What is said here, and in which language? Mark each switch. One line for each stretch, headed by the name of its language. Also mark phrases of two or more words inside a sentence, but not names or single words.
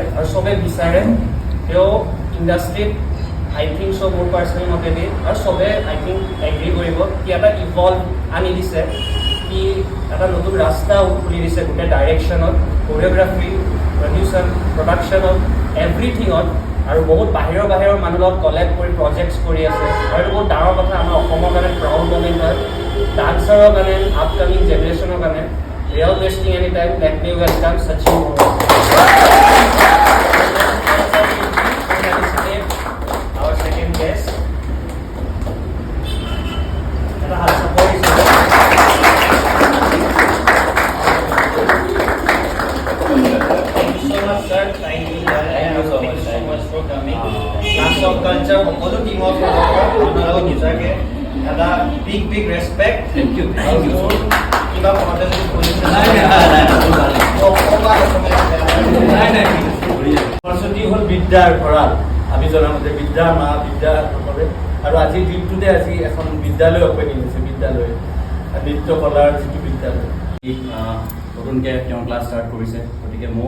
Assamese: আৰু চবেই বিচাৰে তেওঁ ইণ্ডাষ্ট্ৰীত
English: I think so'
Assamese: মোৰ পাৰ্চনেল মতেদি আৰু চবে
English: I think
Assamese: এগ্ৰী কৰিব কি এটা ইভলভ আনি দিছে, কি এটা নতুন ৰাস্তা খুলি দিছে গোটেই ডাইৰেকশ্যনত, কোৰিঅ'গ্ৰাফি, প্ৰডিউচাৰ, প্ৰডাকশ্যনত, এভৰিথিঙত। আৰু বহুত বাহিৰৰ মানুহৰ লগত কলেক্ট কৰি প্ৰজেক্টছ কৰি আছে আৰু এইটো বহুত ডাঙৰ কথা আমাৰ অসমৰ কাৰণে
English: proud moment
Assamese: হয় ডান্সাৰৰ কাৰণে আপকামিং জেনেৰেশ্যনৰ কাৰণে
English: real wasting any time let me welcome Sachin our second guest
Assamese: এটা হাত চাপৰি
English: Sir, thank you so much for coming. Class of Culture,
Assamese: সকলো টিমৰ আপোনালোকক নিজাকে এটা
English: big respect. Thank you.
Assamese: কিবা কথা যদি কৈছে সৰস্বতী হ'ল বিদ্যাৰ ভঁৰাল আমি জনামতে বিদ্যাৰ মা বিদ্যা নকৰে আৰু আজিৰ দিনটোতে আজি এখন বিদ্যালয় অপেনিং হৈছে বিদ্যালয় নৃত্য কলাৰ যিটো বিদ্যালয় নতুনকৈ তেওঁ ক্লাছ ষ্টাৰ্ট কৰিছে গতিকে মই